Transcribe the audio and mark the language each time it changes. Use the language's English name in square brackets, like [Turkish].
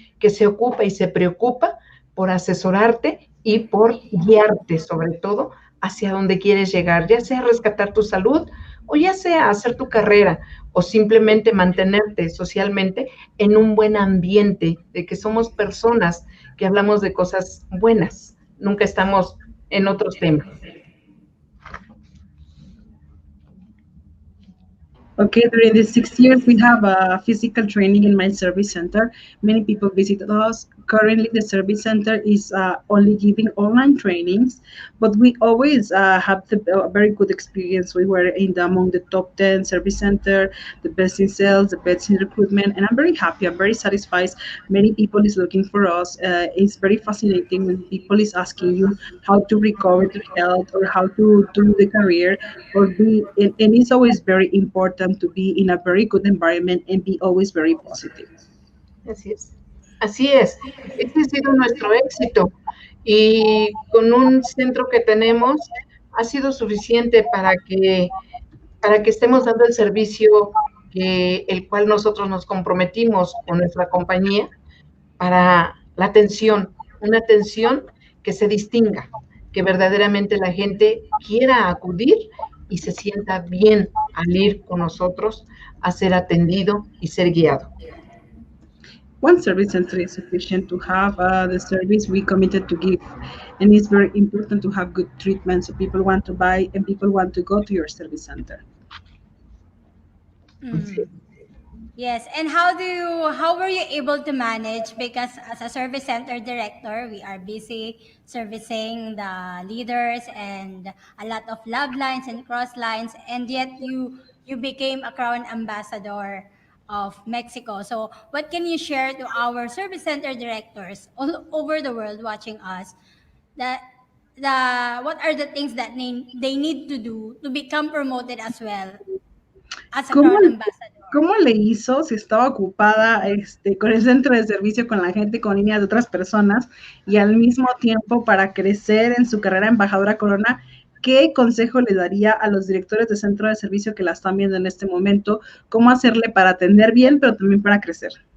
[Spanish] que se ocupa y se preocupa por asesorarte y por guiarte, sobre todo, hacia donde quieres llegar, ya sea rescatar tu salud o ya sea hacer tu carrera o simplemente mantenerte socialmente en un buen ambiente, de que somos personas que hablamos de cosas buenas, nunca estamos en otros temas. [English] Okay, during these 6 years, we have a physical training in my service center. Many people visited us. Currently, the service center is only giving online trainings, but we always have a very good experience. We were among the top 10 service center, the best in sales, the best in recruitment, and I'm very happy. I'm very satisfied. Many people is looking for us. It's very fascinating when people is asking you how to recover their health or how to do the career or be, and it's always very important to be in a very good environment and be always very positive. [Spanish] Así es. Así es. Ese ha sido nuestro éxito. Y con un centro que tenemos, ha sido suficiente para que estemos dando el servicio el cual nosotros nos comprometimos con nuestra compañía para la atención, una atención que se distinga, que verdaderamente la gente quiera acudir y se sienta bien al ir con nosotros a ser atendido y ser guiado. [English] One service center is sufficient to have the service we committed to give, and it's very important to have good treatment so people want to buy and people want to go to your service center. Yes, and how were you able to manage, because as a service center director, we are busy servicing the leaders and a lot of love lines and cross lines, and yet you became a crown ambassador of Mexico. So what can you share to our service center directors all over the world watching us, that what are the things that they need to do to become promoted as well as a [Spanish] ¿Cómo, [English] crown ambassador? [Spanish] ¿Cómo le hizo si estaba ocupada con el centro de servicio, con la gente, con líneas de otras personas y al mismo tiempo para crecer en su carrera embajadora Corona? ¿Qué consejo le daría a los directores de centro de servicio que la están viendo en este momento? ¿Cómo hacerle para atender bien, pero también para crecer?